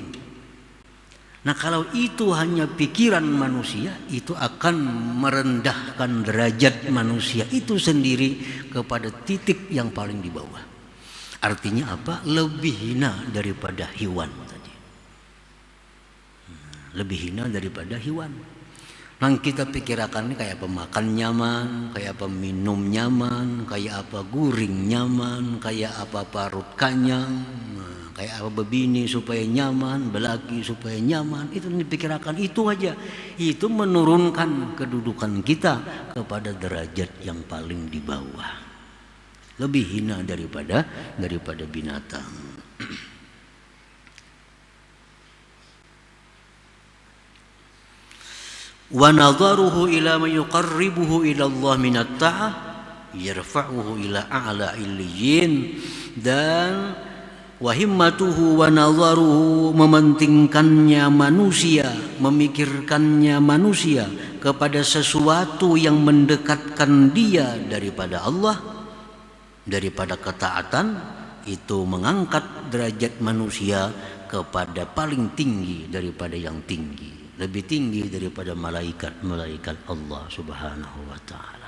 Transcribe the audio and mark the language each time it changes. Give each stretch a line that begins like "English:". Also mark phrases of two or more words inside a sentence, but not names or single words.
Indonesian: Nah kalau itu hanya pikiran manusia, itu akan merendahkan derajat manusia itu sendiri kepada titik yang paling di bawah. Artinya apa? Lebih hina daripada hewan tadi. Lebih hina daripada hewan.
Banjar: Nah kita pikirkan ini kayak apa makan nyaman, kayak apa minum nyaman, kayak apa guring nyaman, kayak apa parut kenyang, kayak apa bebini supaya nyaman, belaki supaya nyaman.
Indonesian: Itu dipikirkan itu aja. Itu menurunkan kedudukan kita kepada derajat yang paling di bawah. Lebih hina daripada binatang.
Arabic: وَنَظَرُهُ إِلَى مَنْ يُقَرِّبُهُ إِلَى اللهِ مِنَ الطَّاعَةِ يَرْفَعُهُ إِلَى أَعْلَى عِلِّيِّينَ.
Indonesian: Dan
Arabic: وهمته ونظره,
Indonesian: mementingkannya manusia, memikirkannya manusia kepada sesuatu yang mendekatkan dia daripada Allah, daripada ketaatan, itu mengangkat derajat manusia kepada paling tinggi daripada yang tinggi, lebih tinggi daripada malaikat-malaikat Allah
Arabic: سبحانه وتعالى.